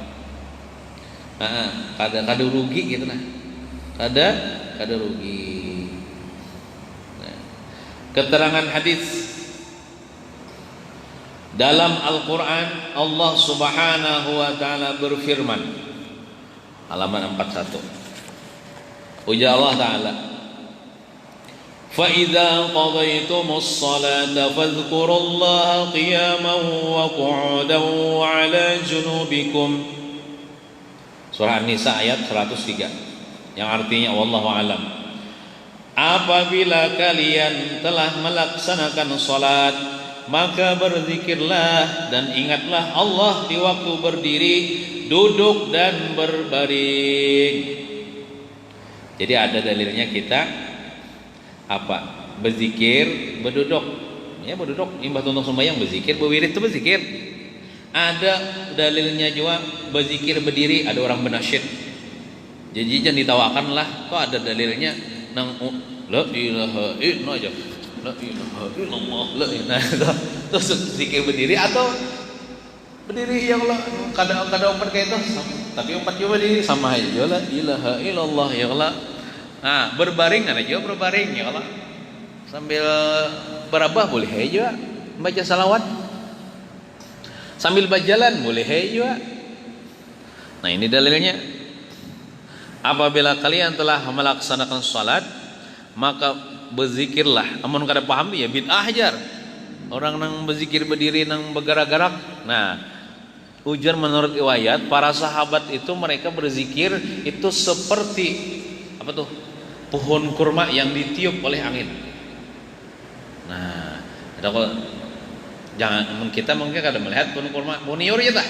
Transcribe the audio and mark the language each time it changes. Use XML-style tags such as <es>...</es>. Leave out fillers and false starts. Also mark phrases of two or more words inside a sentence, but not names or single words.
<bjn>Kada rugi gitu nah, kada rugi.</bjn> <id>Nah, keterangan hadis dalam Al-Quran,</id> <ar>الله سبحانه وتعالى</ar> <id>berfirman, halaman 41, ujar</id> <ar>الله تعالى, فَإِذَا قَضَيْتُمُ الصَّلَاةَ فَاذْكُرُوا اللَّهَ قِيَامًا وَقُعُودًا وَعَلَى جُنُوبِكُمْ.</ar> <id>Surah An-Nisa ayat 103, yang artinya</id> <ar>والله أعلم,</ar> <id>apabila kalian telah melaksanakan salat, maka berzikirlah dan ingatlah Allah di waktu berdiri, duduk dan berbaring. Jadi ada dalilnya kita apa? Berzikir, berduduk.</id> <bjn>Ya berduduk, imbah tuntung sembahyang berzikir, berwirid itu berzikir.</bjn> <id>Ada dalilnya juga berzikir berdiri, ada orang benasyid. Jadi jangan ditawakan lah, kok ada dalilnya nang</id> <ar>لا إله إلا الله</ar> <id>aja.</id> <ar>لا إله إلا الله، لا إله.</ar> <id>Terus zikir berdiri atau berdiri</id> <ar>يا الله.</ar> <id>Kadang umpat kayak itu, tapi umpat juga berdiri sama aja.</id> <ar>لا إله إلا الله يا الله.</ar> <id>Nah, berbaring ada juga berbaring</id> <ar>يا الله.</ar> <id>Sambil berabah boleh aja baca salawat. Sambil berjalan boleh juga. Nah, ini dalilnya. Apabila kalian telah melaksanakan salat, maka berzikirlah.</id> <bjn>Amun kada paham</bjn> <id>ya bid'ah ajar. Orang nang berzikir berdiri nang bergerak-gerak. Nah, ujar menurut riwayat para sahabat itu mereka berzikir itu seperti apa tuh? Pohon kurma yang ditiup oleh angin. Nah, ada kalau jangan kita mungkin kada melihat pohon kurma, pohon nior ya tah.</id>